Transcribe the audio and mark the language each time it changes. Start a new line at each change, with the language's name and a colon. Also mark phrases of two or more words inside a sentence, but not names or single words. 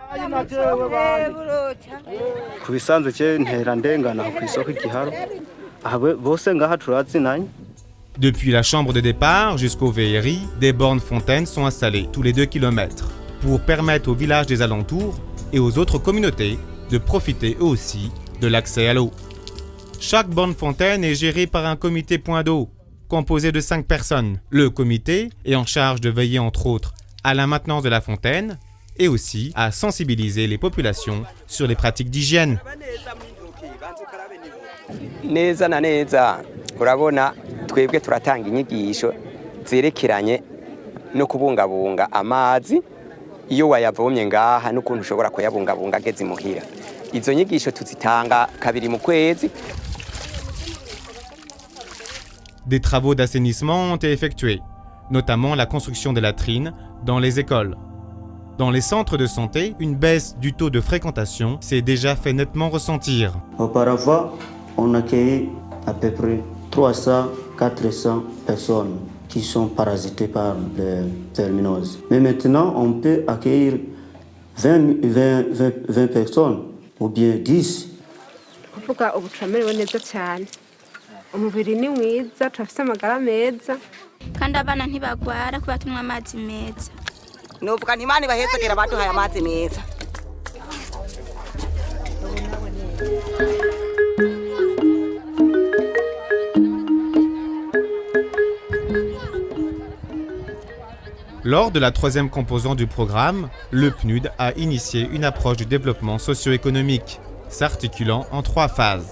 French: Depuis la chambre de départ jusqu'au VRI, des bornes fontaines sont installées tous les 2 km pour permettre aux villages des alentours et aux autres communautés de profiter eux aussi de l'accès à l'eau. Chaque borne fontaine est gérée par un comité point d'eau composé de 5 personnes. Le comité est en charge de veiller entre autres à la maintenance de la fontaine et aussi à sensibiliser les populations sur les pratiques d'hygiène.
Rundi: Neza na neza urabona twebwe turatanga inyigisho zerekeranye no kubungabunga amazi iyo wayavomye ngaha n'ukuntu ushobora kuyabungabunga ageze muhira. Izo nyigisho tuzitanga kabiri mu kwezi.
French: Des travaux d'assainissement ont été effectués, notamment la construction des latrines dans les écoles. Dans les centres de santé, une baisse du taux de fréquentation s'est déjà fait nettement ressentir. Auparavant, on accueillait à peu près 300-400 personnes qui sont parasitées par les verminoses. Mais maintenant, on peut accueillir 20 personnes ou bien 10.
Rundi: Umubiri ni mwiza turafise amagara meza kandi abana ntibagwara kuba tunywa amazi meza. Novuga nti Imana ibahezegera baduhaye amazi meza.
French: Lors de la troisième composante du programme, le PNUD a initié une approche du développement socio-économique, s'articulant en 3 phases.